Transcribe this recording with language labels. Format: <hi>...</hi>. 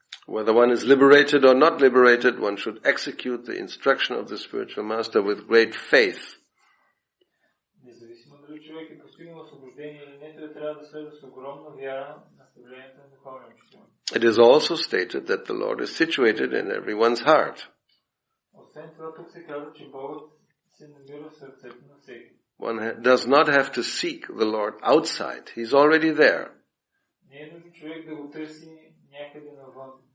<en>Whether one is liberated or not liberated, one should execute the instruction of the spiritual master with great faith.</en> <bg>Независимо дали човек е постигнал освобождение или не, той трябва да следва с огромна вяра наставленията на духовния учител.</bg> <en>It is also stated that the Lord is situated in everyone's heart.</en> <bg>Освен това, тук се казва, че Богът се намира в сърцето на всеки.</bg> <en>One does not have to seek the Lord outside. He's already there.</en> <bg>Не е нужно човек да го търси някъде навън.</bg>